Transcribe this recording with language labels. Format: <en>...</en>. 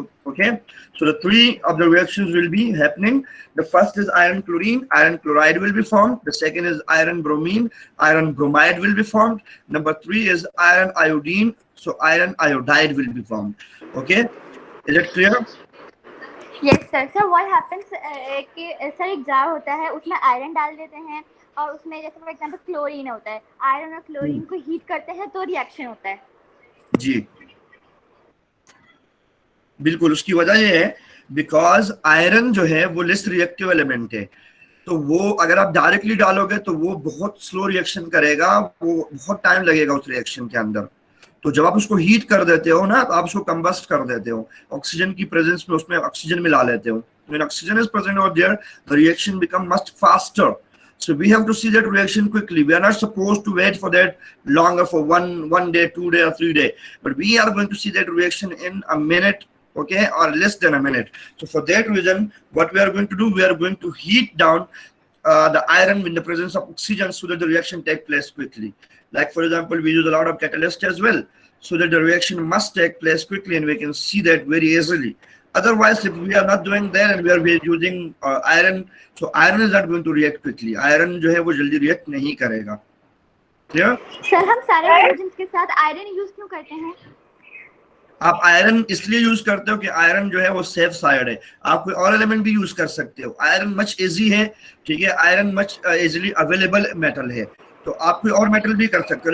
<en>Okay, so the three of the reactions will be happening. The first is iron chlorine, iron chloride will be formed. The second is iron bromine, iron bromide will be formed. Number three is iron iodine, so iron iodide will be formed. Okay, is it clear? Yes sir.</en> <hi>Sir</hi> <en>what happens</en> <hi>कि sir एक jar होता है, उसमें iron डाल देते हैं और उसमें जैसे फॉर एग्जांपल क्लोरीन होता है, आयरन और क्लोरीन को हीट करते हैं तो रिएक्शन होता है. जी बिल्कुल, उसकी वजह ये है बिकॉज आयरन जो है वो लेस रिएक्टिव एलिमेंट है, तो वो अगर आप डायरेक्टली डालोगे तो वो बहुत स्लो रिएक्शन करेगा, वो बहुत टाइम लगेगा उस रिएक्शन के अंदर. तो जब आप उसको हीट कर देते हो ना, तो आप उसको कंबस्ट कर देते हो, ऑक्सीजन की प्रेजेंस में उसमें ऑक्सीजन मिला लेते हो.</hi> <en>When oxygen is present over there, the reaction become much faster. So we have to see that reaction quickly. We are not supposed to wait for that longer for one day, 2 day, or 3 day. But we are going to see that reaction in a minute, okay, or less than a minute. So for that reason, what we are going to do, we are going to heat down the iron in the presence of oxygen so that the reaction take place quickly. Like for example, we use a lot of catalyst as well, so that the reaction must take place quickly and we can see that very easily. Otherwise, if we are not doing that and we are using iron, so iron is not going to react quickly.</en> <hi>Iron जो है वो जल्दी react नहीं करेगा.</hi> <en>Clear?</en> <hi>Sir हम सारे hydrogen के साथ आयरन यूज क्यों करते हैं? आप आयरन इसलिए यूज करते हो कि आयरन जो है वो सेफ साइड है. आप कोई और एलिमेंट भी यूज कर सकते हो. आयरन मच इजी है, ठीक है, iron much easily available metal है, तो आप कोई और मेटल भी कर सकते हो.</hi>